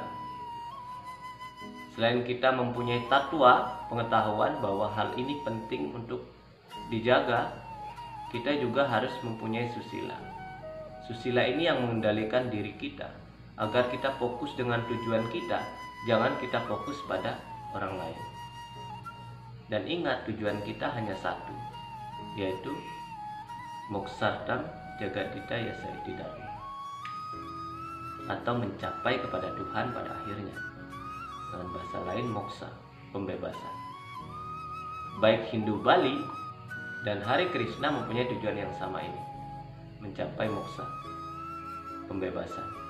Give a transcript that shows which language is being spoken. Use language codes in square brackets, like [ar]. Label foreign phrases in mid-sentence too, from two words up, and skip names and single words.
[id] Selain kita mempunyai tatwa, pengetahuan bahwa hal ini penting untuk dijaga, kita juga harus mempunyai susila. Susila ini yang mengendalikan diri kita, agar kita fokus dengan tujuan kita, jangan kita fokus pada orang lain. Dan ingat, tujuan kita hanya satu, yaitu [sa] moksartam jagadita yasaiti dharma, [id] atau mencapai kepada Tuhan pada akhirnya. Dengan bahasa lain, moksa, pembebasan. Baik Hindu Bali dan Hare Krishna mempunyai tujuan yang sama ini, mencapai moksa, pembebasan.